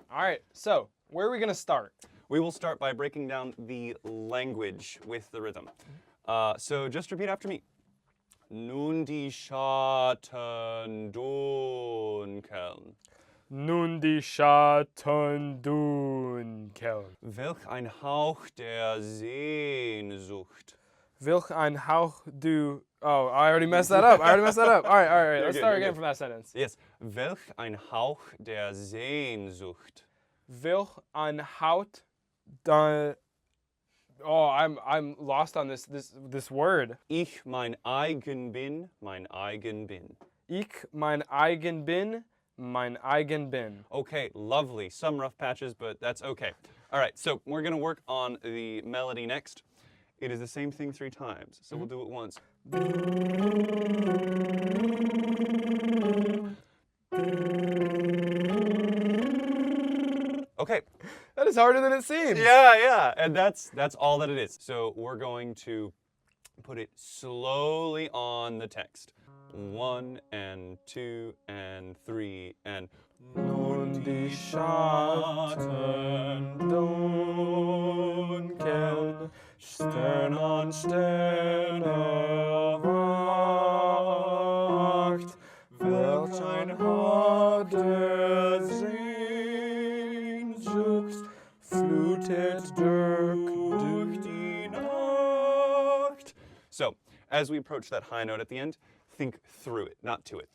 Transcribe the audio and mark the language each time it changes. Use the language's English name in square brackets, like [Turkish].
[English] All right, so where are we going to start? We will start by breaking down the language with the rhythm. So just repeat after me. [German] Nun die Schatten dunkeln. Nun die Schatten dunkeln. Welch ein Hauch der Sehnsucht. Welch ein Hauch du... [English] Oh, I already messed that up. All right. Let's start again from that sentence. Yes. [German] Welch ein Hauch der Sehnsucht. Welch ein Haut da... [English] Oh, I'm lost on this word. [German] Ich mein eigen bin, mein eigen bin. Ich mein eigen bin, mein eigen bin. [English] Okay, lovely. Some rough patches, but that's okay. All right, so we're going to work on the melody next. It is the same thing 3 times, so we'll do it once. Okay. That is harder than it seems. Yeah, and that's all that it is. So we're going to put it slowly on the text. 1 and 2 and 3 and [German] Nun die Schatten dunkeln, Stern an Sterne wacht, welch ein Hauch der Sehnsucht flutet durch die Nacht. [English] So, as we approach that high note at the end, think through it, not to it.